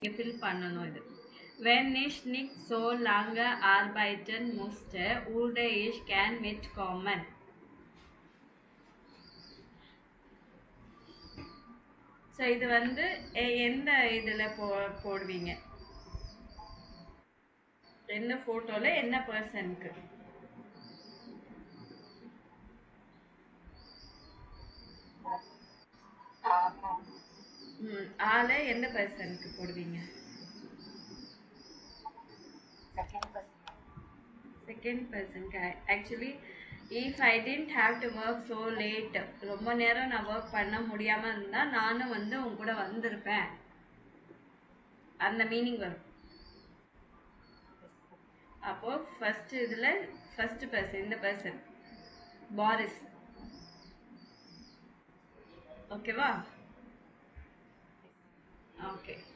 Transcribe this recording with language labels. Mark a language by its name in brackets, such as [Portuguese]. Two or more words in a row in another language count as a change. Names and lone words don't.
[Tamil] fill பண்ணணும் இது. [German] Wenn ich nicht so lange arbeiten musste, würde ich gern mitkommen. [Tamil] ஸோ இது வந்து எந்த இதில் போடுவீங்க? என்ன ஃபோட்டோவில் என்ன பர்சனுக்கு? ஆளை எந்த பர்சனுக்கு போடுவீங்க? செகண்ட் பர்சனுக்கு. [English] ஆக்சுவலி if I didn't have to work so late, [Tamil] ரொம்ப நேரம் நான் ஒர்க் பண்ண முடியாமல் இருந்தால் நானும் வந்து உங்க கூட வந்திருப்பேன், அந்த மீனிங் வரும். அப்போ ஃபர்ஸ்ட் இதில் [English] first person, [Tamil] இந்த பர்சன் பாரிஸ். ஓகேவா? ஓகே.